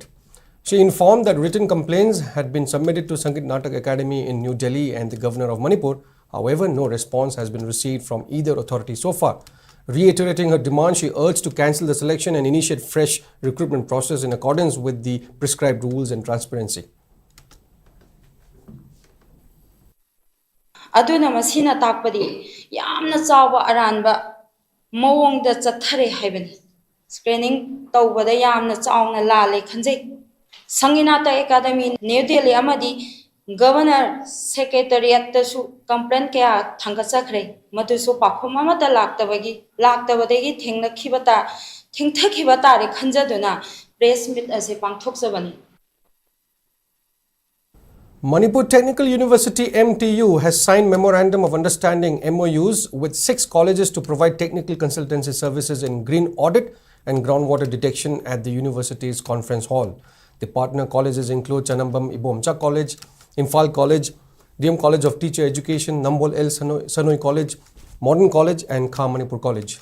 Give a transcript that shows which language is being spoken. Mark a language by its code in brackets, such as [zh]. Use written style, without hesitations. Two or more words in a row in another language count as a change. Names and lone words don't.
[en] She informed that written complaints had been submitted to Sangeet Natak Academy in New Delhi and the Governor of Manipur. However, no response has been received from either authority so far. Reiterating her demand, she urged to cancel the selection and initiate fresh recruitment process in accordance with the prescribed rules and transparency. [mni] Aduna masina takpadi yamna chawa aranba mawongda chathare haibani screening tawbada yamna chawna lale khanjai Sanginata Academy New Delhi amadi Governor Secretariat tasu complaint kya thangasakre madusu pakhum amata laktabadegi thengna khibata thengthakibata re khanjaduna [en] press meet [mni] ase pangthoksabani. [en] Manipur Technical University MTU has signed Memorandum of Understanding MOUs with 6 colleges to provide technical consultancy services in green audit and groundwater detection at the university's conference hall. The partner colleges include Chanambam Ibomcha College, Imphal College, DM College of Teacher Education, Nambol El Sanoi College, Modern College and Kha Manipur College.